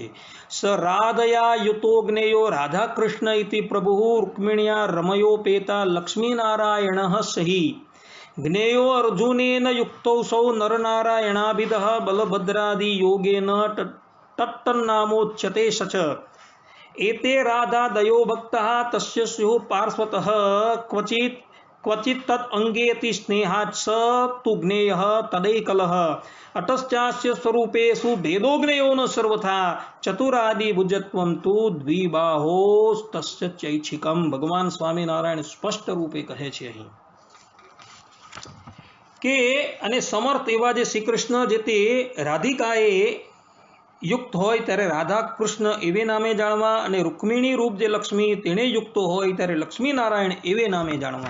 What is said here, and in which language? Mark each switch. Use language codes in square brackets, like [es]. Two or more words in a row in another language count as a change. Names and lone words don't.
[sa] સ રાધયા યુતો જ્ઞેયો રાધા કૃષ્ણ ઇતિ પ્રભુ રૂક્મિણ્યા રમયોપેતા લક્ષ્મીનારાયણ સહી જ્ઞેયો અર્જુનેન યુક્તો સૌ નરનારાયણાભિદ બલભદ્રાદિ યોગેન તટ્ટન્નામોચ્યતે સચ एते राधा दयो भक्तः तस्य स्युः पार्श्वतः क्वचित् तत् अंगेति स्नेहात् स तु ज्ञेयः तदैकलः अतश्चास्य स्वरूपेषु भेदो ज्ञेयो न सर्वथा चतुरादि भुजत्वं तु द्विबाहोस्तस्य चैच्छिकम्. [gu] भगवान સ્વામિનારાયણ સ્પષ્ટ રૂપે કહે છે અહીં કે અને સમર્થ એવા જે શ્રી કૃષ્ણ જે તે રાધિકાએ યુક્ત હોય ત્યારે રાધા કૃષ્ણ એવે નામે જાણવા અને રૂક્મિણી રૂપ જે લક્ષ્મી તેણે યુક્ત હોય ત્યારે લક્ષ્મીનારાયણ એવે નામે જાણવા.